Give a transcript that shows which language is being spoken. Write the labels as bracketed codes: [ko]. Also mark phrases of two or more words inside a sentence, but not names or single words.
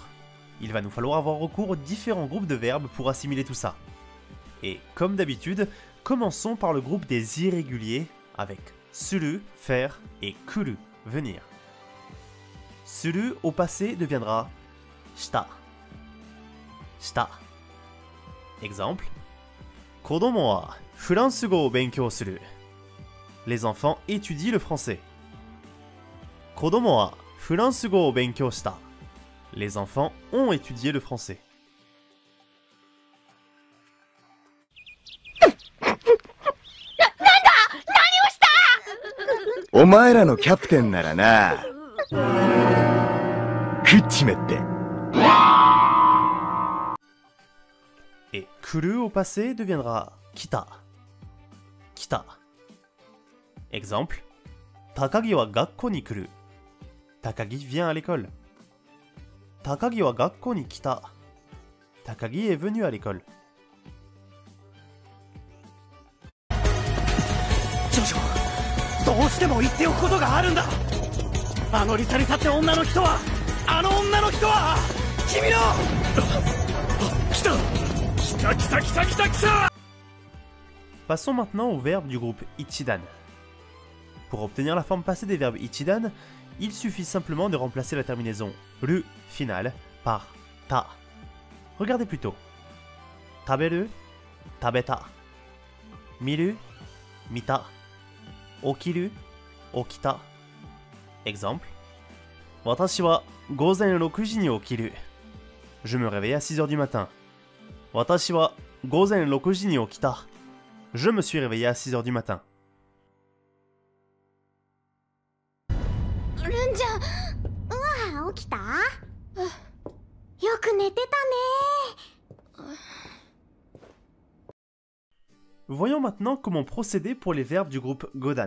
[fr] Il va nous falloir avoir recours aux différents groupes de verbes pour assimiler tout ça. Et comme d'habitude, commençons par le groupe des irréguliers avec suru, faire et kuru, venir. Suru au passé deviendra shita. Shita. Exemple. [ja] 子供はフランス語を勉強する. [fr] Les enfants étudient le français. [ja] 子供はフランス語を勉強した. [fr] Les enfants ont étudié le français. [ja] お前らのキャプテンならな。食っちめって。 [fr] Et kuru au passé deviendra kita. Kita. Exemple. [ja] 高木は学校に来る. [fr] Takagi vient à l'école. [ja] 高木は学校に来た. [fr] Takagi est venu à l'école. [ja] Jojo, どうしても言っておくことがあるんだ。あのリサリサって女の人は、あの女の人は君の。来た来た来た来た来た来た。 [fr] Passons maintenant au verbe du groupe ichidan. Pour obtenir la forme passée des verbes ichidan, il suffit simplement de remplacer la terminaison ru finale par ta. Regardez plutôt. [ja] 食べる、食べた. 見る、見た. 起きる、起きた. [fr] Exemple. [ja] 私は午前6時に起きる. [fr] Je me réveille à 6 heures du matin. [ja] 私は午前6時に起きた. [fr] Je me suis réveillé à 6 heures du matin. Voyons maintenant comment procéder pour les verbes du groupe Godan.